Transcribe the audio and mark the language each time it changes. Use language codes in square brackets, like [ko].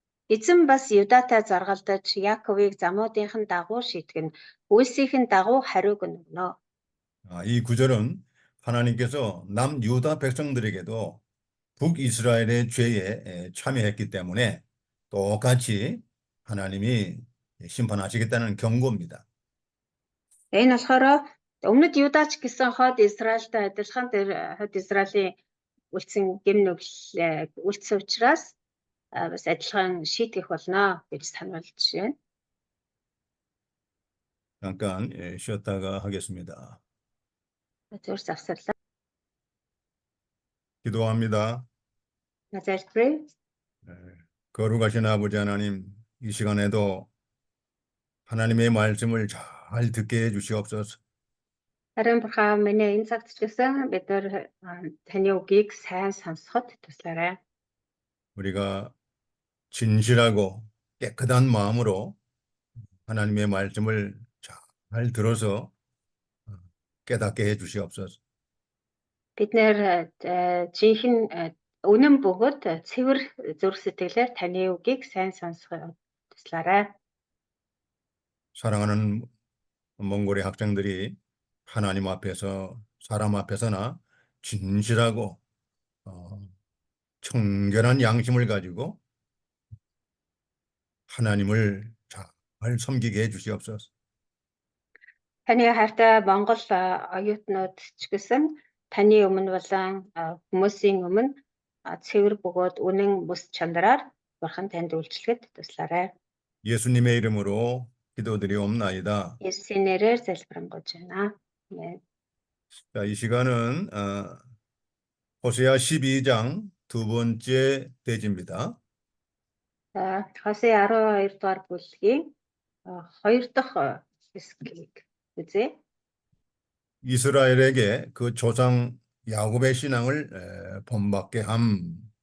[mn] Эзэн бас Юдатай заргалдаж Яаковыг замуудынхан дагуу шийтгэн үйлсийнхэн дагуу хариуг өгнө. [ko] 이 구절은 하나님께서 남유다 백성들에게도 북이스라엘의 죄에 참여했기 때문에 똑같이 하나님이 심판하시겠다는 경고입니다. [mn] Энэ болохоор өмнөд Юдач гэсэн хойд Израильтай адилхан тэр хойд Израилийн үлдсэн гэм нүгэл үлдсэн учраас бас адилхан шийтгэх болно гэж сануулж байна. [ko] 잠깐 쉬었다가 하겠습니다. [mn] Зөв завсарлаа. [ko] 기도합니다. [mn] Назайлбарыг [ko] 거룩하신 아버지 하나님, 이 시간에도 하나님의 말씀을 잘 듣게 해주시옵소서. [mn] харин бурхан минь энэ цагт ч гэсэн бид нар таны үгийг сайн сонсоход туслаарай. [ko] 우리가 진실하고 깨끗한 마음으로 하나님의 말씀을 잘 들어서 깨닫게 해주시옵소서. [mn] Бид нэр жинхэнэ үнэн бөгөөд цэвэр зүрх сэтгэлээр таны үгийг сайн сонсоход туслаарай. [ko] 사랑하는 몽골의 학생들이 하나님 앞에서 사람 앞에서나 진실하고 청결한 양심을 가지고 하나님을 잘 섬기게 해주시옵소서. [mn] Таны хайртай Монгол оюутнууд ч гэсэн таны өмнө болон хүмүүсийн өмнө цэвэр бөгөөд үнэн бүс чанараар бурхан танд үйлчлэхэд туслаарай. [ko] 예수님의 이름으로 기도드리옵나이다. [mn] Есүсийн нэрээр залбирanгуйж байна. [ko] 자, 이 시간은 호세아 12장 두 번째 대지입니다. [mn] Хосea 12 дугаар бүлгийн 2 дахь хэсгийг үзье. [ko] 이스라엘에게 그 조상 야곱의 신앙을 본받게 함.